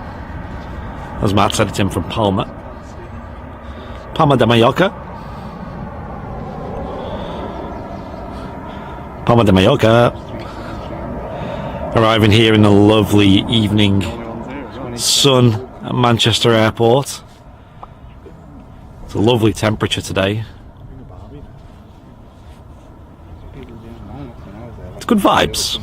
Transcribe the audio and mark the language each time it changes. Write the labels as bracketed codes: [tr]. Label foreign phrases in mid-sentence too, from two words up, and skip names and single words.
[en] As Matt said, it's in from Palma. Palma de Mallorca. Palma de Mallorca. Arriving here in the lovely evening sun at Manchester Airport. It's a lovely temperature today. It's good vibes.